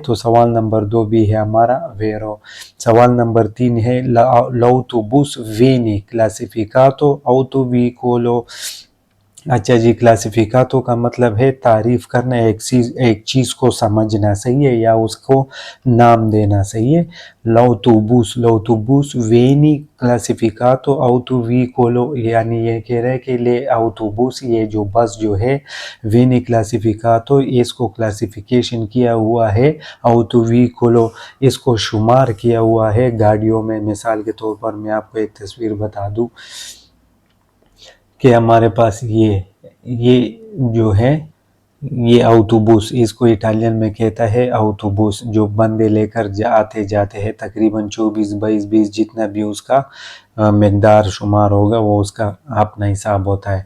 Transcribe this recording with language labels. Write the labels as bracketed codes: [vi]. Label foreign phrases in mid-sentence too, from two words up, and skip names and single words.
[ur] تو سوال نمبر 2 بھی ہے ہمارا ویرو. سوال نمبر 3 ہے [it] l'autobus viene classificato autoveicolo। [ur] اچھا جی، کلاسیفیکاتو کا مطلب ہے تعریف کرنا، ایک چیز کو سمجھنا، صحیح ہے، یا اس کو نام دینا، صحیح ہے. [it] l'autobus viene classificato autoveicolo, [ur] یعنی یہ کہہ رہے ہیں کہ [it] le autobus, [ur] یہ جو بس جو ہے, [it] viene classificato, [ur] اس کو کلاسیفیکیشن کیا ہوا ہے، autoveicolo، اس کو شمار کیا ہوا ہے گاڑیوں میں. مثال کے طور پر میں آپ کو ایک تصویر بتا دوں کہ ہمارے پاس یہ جو ہے یہ آٹوبوس، اس کو اٹالین میں کہتا ہے آٹوبوس، جو بندے لے کر آتے جاتے ہیں، تقریباً 24، 22، 20 جتنا بھی اس کا مقدار شمار ہوگا وہ اس کا اپنا حساب ہوتا ہے.